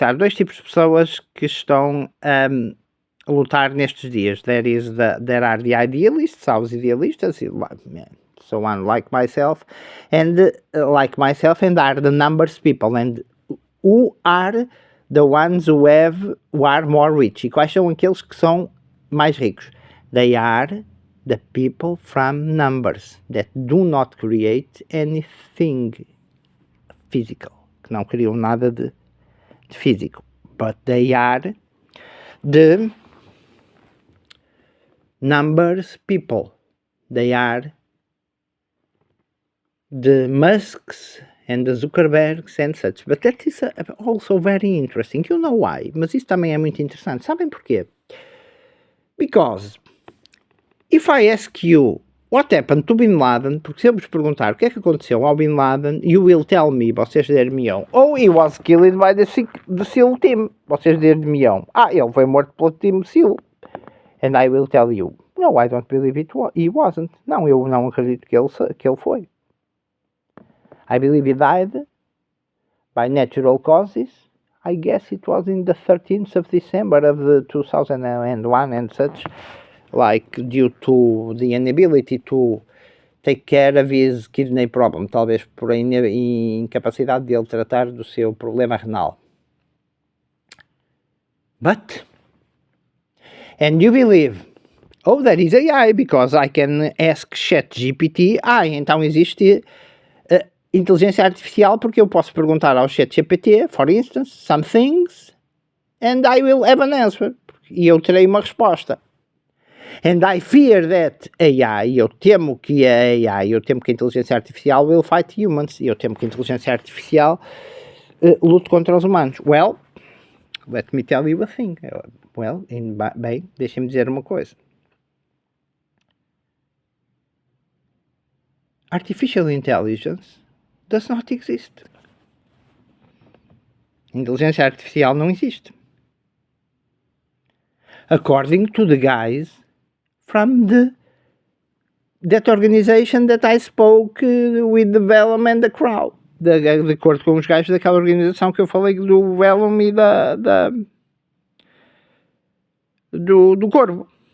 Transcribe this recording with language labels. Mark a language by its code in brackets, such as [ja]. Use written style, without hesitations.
[pt] Há dois tipos de pessoas que estão a lutar nestes dias. [en] There are the idealists, [pt] há os idealistas, [en] so on, like myself, and are the numbers people, and who are the ones who are more rich. [pt] E quais são aqueles que são mais ricos? [en] They are the people from numbers that do not create anything physical, [pt] que não criam nada de físico, [en] but they are the numbers people. They are the Musks and the Zuckerbergs and such. But that is also very interesting. You know why? [pt] Mas isso também é muito interessante. Sabem porquê? [en] Because if I ask you what happened to Bin Laden, [pt] porque se eu vos perguntar o que é que aconteceu ao Bin Laden, [en] you will tell me, [pt] vocês dir-me-ão, [en] oh, he was killed by the SEAL team. [pt] Vocês dir-me-ão, ele foi morto pelo Team SEAL. [en] And I will tell you, no, I don't believe he wasn't. [pt] Não, eu não acredito que ele foi. [en] I believe he died by natural causes. I guess it was in the 13th of December of the 2001 and such, like due to the inability to take care of his kidney problem, [pt] talvez por a incapacidade de ele tratar do seu problema renal. [en] But, and you believe, oh, that is AI, because I can ask ChatGPT, [pt] então existe inteligência artificial, porque eu posso perguntar ao ChatGPT, [en] for instance, some things, and I will have an answer, [pt] e eu terei uma resposta. [en] And I fear that AI, [pt] eu temo que a inteligência artificial [en] will fight humans, [pt] eu temo que a inteligência artificial lute contra os humanos. [en] Well, let me tell you a thing. [pt] Bem, deixem-me dizer uma coisa. [en] Artificial intelligence does not exist. [pt] Inteligência artificial não existe. [en] According to the guys from that organization that I spoke with the Vellum and the Crow. [pt] De acordo com os gajos daquela organização que eu falei do Vellum e do Corvo.